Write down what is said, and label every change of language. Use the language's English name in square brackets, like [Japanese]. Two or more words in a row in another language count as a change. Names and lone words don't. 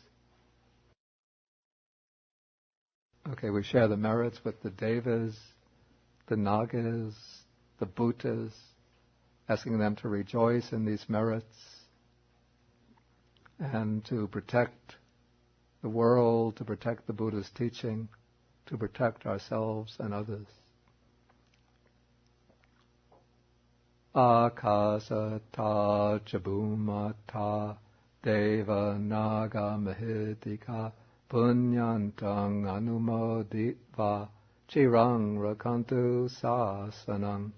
[English] Okay, we share the merits with the Devas, the Nagas, the Bhutas, asking them to rejoice in these merits and to protect the world, to protect the Buddha's teaching, to protect ourselves and others. [Pali] Akasata chabumata deva naga mahidika punyantang anumoditva chirang rakantu sasanang.